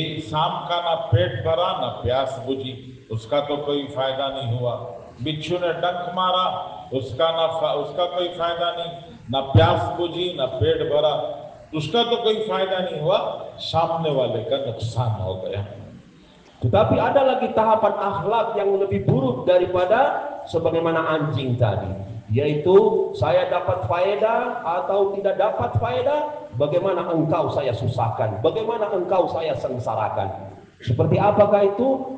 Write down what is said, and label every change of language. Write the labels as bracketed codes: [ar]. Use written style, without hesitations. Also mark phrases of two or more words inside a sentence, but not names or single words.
[hi] सांप का ना पेट भरा ना प्यास बुझी, उसका तो कोई फायदा नहीं हुआ। बिच्छू ने डंक मारा, उसका कोई फायदा नहीं, ना प्यास बुझी ना पेट भरा, उसका तो कोई फायदा नहीं हुआ, सामने वाले का नुकसान हो गया। [id] Tetapi ada lagi tahapan akhlak yang lebih buruk daripada sebagaimana anjing tadi, yaitu saya dapat faedah atau tidak dapat faedah, bagaimana engkau saya susahkan, bagaimana engkau saya sengsarakan. Seperti apakah itu?